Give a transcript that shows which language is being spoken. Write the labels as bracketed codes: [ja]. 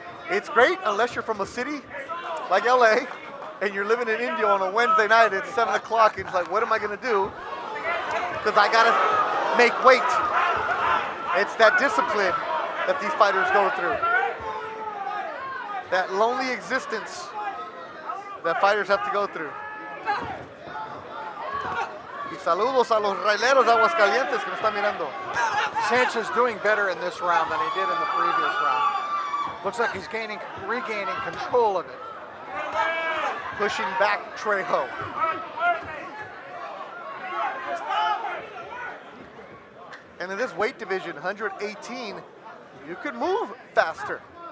[en] It's great unless you're from a city like LA and you're living in India on a Wednesday night at 7 o'clock and it's like, what am I gonna do? Because I gotta make weight. It's that discipline that these fighters go through. That lonely existence that fighters have to go through. [es] Y saludos a los raileros de Aguascalientes que me están mirando. [en] Sanchez doing better in this round than he did in the previous round. Looks like he's regaining control of it. Pushing back Trejo. And in this weight division, 118, you could move faster.